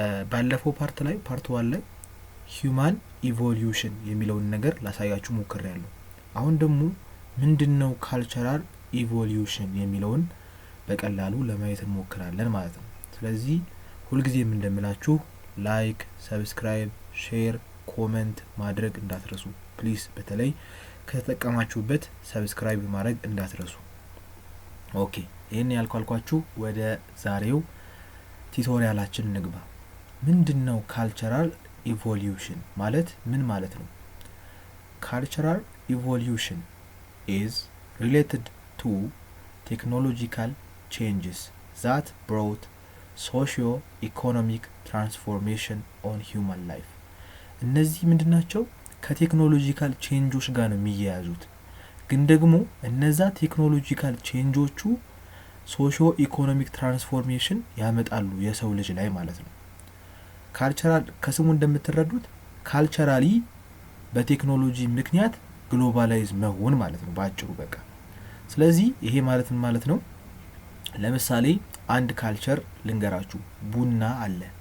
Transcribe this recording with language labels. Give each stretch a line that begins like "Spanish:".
Amharic: ባለፈው ፓርት 1 ላይ ሂዩማን ኢቮሉሽን የሚለውን ነገር ላሳያችሁ ሞክሬያለሁ። አሁን ደግሞ ምንድነው ካልቸራል ኢቮሉሽን የሚለውን በቀላሉ ለማየት እንሞክራለን ማለት ነው። ስለዚህ ሁልጊዜም እንደምላችሁ ላይክ፣ ሰብስክራይብ፣ ሼር፣ ኮሜንት ማድረግ እንዳትረሱ ፕሊዝ። በተለይ ከተጠቀማችሁበት ሰብስክራይብ ማድረግ እንዳትረሱ። ኦኬ፣ ይሄን ያልኳልኳችሁ ወደ ዛሬው ቲዩቶሪያላችን እንግባ። ምንድነው ካልቸራል ኢቮሉሽን ማለት ምን ማለት ነው?
English: Cultural evolution is related to technological changes that brought socio-economic transformation on human life.
Amharic: እነዚህ ምንድናቸው? ከቴክኖሎጂካል ቼንጆች ጋር ነው የሚያያዙት። ግን ደግሞ እነዛ ቴክኖሎጂካል ቼንጆቹ ሶሺዮ ኢኮኖሚክ ትራንስፎርሜሽን ያመጣሉ የሰው ልጅ ላይ ማለት ነው። ካልቸራል ከስሙ እንደምትረዱት ካልቸራሊ በቴክኖሎጂ ምክንያት ግሎባላይዝ መሆን ማለት ነው ባጭሩ በቃ። ስለዚህ ይሄ ማለት ነው ለምሳሌ አንድ ካልቸር ልንገራችሁ። ቡና አለ።